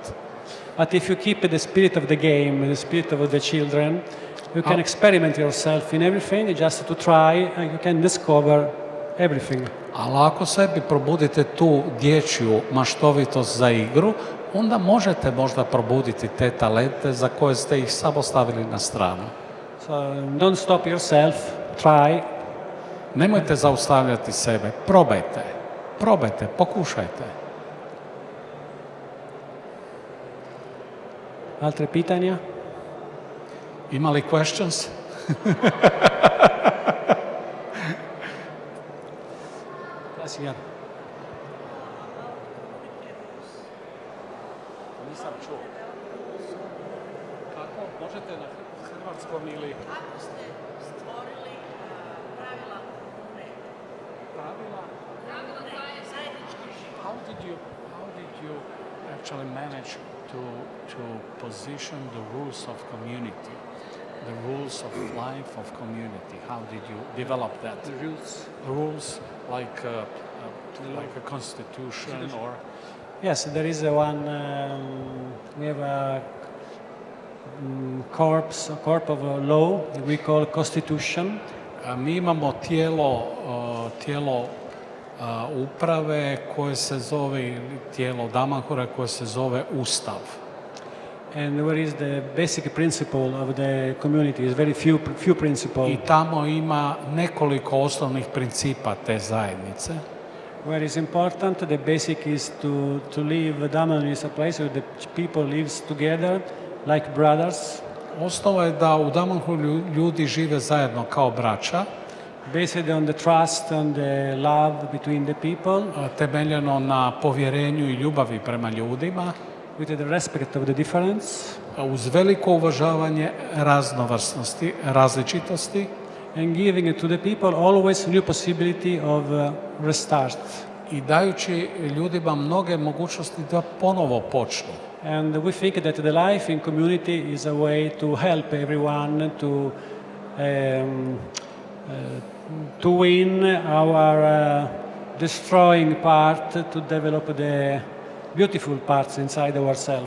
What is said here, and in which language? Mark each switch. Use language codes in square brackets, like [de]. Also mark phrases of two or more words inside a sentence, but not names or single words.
[en] But if you keep the spirit of the game, the spirit of the children, you can experiment yourself in everything, just to try, and you can discover everything. [hr] Ali ako sebi probudite tu dječju maštovitost za igru, onda možete možda probuditi te talente za koje ste ih samo stavili na stranu. [en] So don't stop yourself, try. [hr] Nemojte zaustavljati sebe, probajte, pokušajte. Altre pitanja? Ima li questions? Signor. Nisam čuo. Kako? Možete na hrvatskom ili... Kako ste stvorili pravila komune? Pravila? Zajednički život. [en] How did you actually manage to position the rules of community? The rules of life of community. How did you develop that? The rules. Rules like a constitution or... Yes, there is one, we have a corp of law we call constitution. [hr] Mi imamo tijelo uprave koje se zove, tijelo damanhura koje se zove Ustav. [en] and where is the basic principle of the community. Is very few principles. [hr] I tamo ima nekoliko osnovnih principa te zajednice. [en] Where is important, the basic is to live. Daman is a place where the people lives together like brothers. [hr] Osnova je da u Damanhu ljudi žive zajedno kao braća, [en] Based on the trust and the love between the people, [hr] temeljeno na povjerenju i ljubavi prema ljudima, [en] with the respect of the difference, [hr] uz veliko uvažavanje raznovrsnosti, različitosti, [en] and giving to the people always new possibility of restart. [hr] i dajući ljudima mnoge mogućnosti da ponovo počnu. [en] And we think that the life in community is a way to help everyone to win our destroying part, to develop the beautiful parts inside ourselves.